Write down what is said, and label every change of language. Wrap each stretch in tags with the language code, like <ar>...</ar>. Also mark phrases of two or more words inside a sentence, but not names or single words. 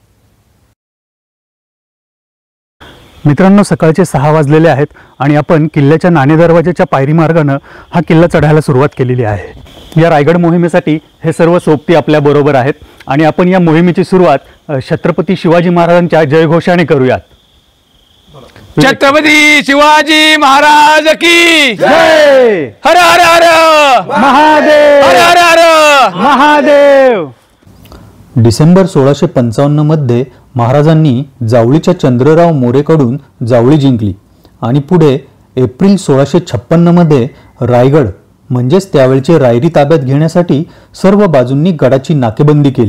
<mr>मित्रांनो, सकाळचे 6 वाजलेले आहेत आणि आपण किल्ल्याच्या नाणे दरवाजाच्या पायरी मार्गाने हा किल्ला चढायला सुरुवात केलेली आहे। या रायगड मोहिमेसाठी हे सर्व सोबती आपल्या बरोबर आहेत आणि आपण या मोहिमेची सुरुवात छत्रपती शिवाजी महाराजांच्या जयघोषाने करूयात। छत्रपती शिवाजी महाराज की जय। हर हर हर महादेव, हर हर हर महादेव। डिसेंबर 1655 मध्ये महाराजांनी जावळीच्या चंद्रराव मोरेकडून जावळी जिंकली आणि पुढे एप्रिल 1656 मध्ये रायगड म्हणजेच त्यावेळचे रायरी ताब्यात घेण्यासाठी सर्व बाजूंनी गडाची नाकेबंदी केली।</mr>